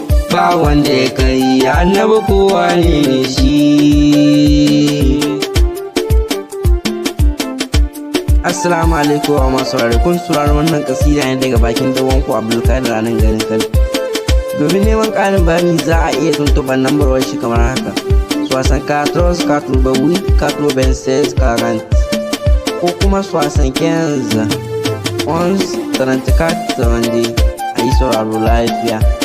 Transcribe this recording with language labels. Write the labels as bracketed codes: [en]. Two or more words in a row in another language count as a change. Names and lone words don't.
[ha] Ba wanda ya kai annabi, kowa ne ne shi. [ar] السلام عليكم [ha] wa masu saurare. Kun saurari wannan kasida ne daga bakin dan uwanku Abdulkadir a nan garin Kano. Domin neman ƙarin bayani za a iya tuntuɓar lambar wayar shi kamar haka. [fr] Soixante-quatre, quatre-vingt-seize, quarante. [ha] Ko kuma [fr] soixante-quinze, onze, trente-quatre, trente-deux. [ha] A yi sauraro lafiya.